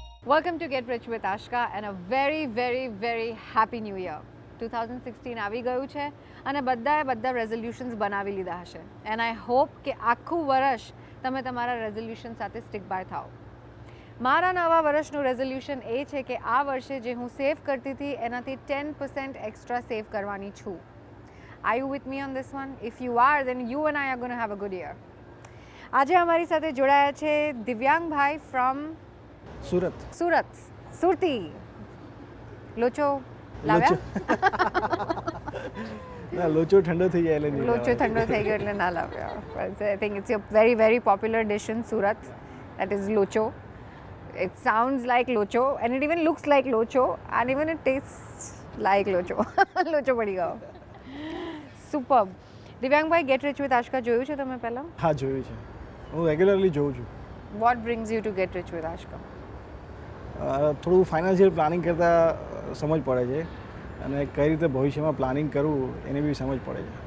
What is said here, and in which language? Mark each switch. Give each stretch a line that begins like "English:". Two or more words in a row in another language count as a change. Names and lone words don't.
English: Welcome to Get Rich with Ashka and a very, very, very happy new year.
Gujarati: 2016 આવી ગયું છે અને બધા રેઝોલ્યુશન્સ બનાવી લીધા હશે
English: and I hope
Gujarati: કે આખું વર્ષ તમે તમારા રેઝોલ્યુશન સાથે
English: stick by
Gujarati: થાઓ. મારા નવા વર્ષનું રેઝોલ્યુશન એ છે કે આ વર્ષે જે હું સેવ કરતી હતી એનાથી 10%
English: extra save
Gujarati: કરવાની છું.
English: Are you with me on this one? If you are, then you and I are going to have a good year.
Gujarati: આજે અમારી સાથે જોડાયા છે દિવ્યાંગભાઈ ફ્રોમ સુરતી. લોચો લાવ્યા? ના, લોચો ઠંડો થઈ જાય એટલે લોચો ઠંડો થઈ ગયો એટલે ના લાવ્યા.
English: I think it's a very very popular dish in Surat. That is લોચો. It sounds like લોચો and it even looks like લોચો and even it tastes like લોચો.
Gujarati: લોચો પડી ગયો. સુપર્બ. દિવ્યાંગભાઈ, ગેટ રિચ વિથ આશકા જોયું છે તમે પહેલાં? હા, જોયું છે. હું રેગ્યુલરલી જોઉં છું.
English: What brings you to Get Rich with Ashka?
Gujarati: થોડું
English: financial planning
Gujarati: કરતાં સમજ પડે છે અને કઈ રીતે ભવિષ્યમાં પ્લાનિંગ કરવું એને બી સમજ પડે છે.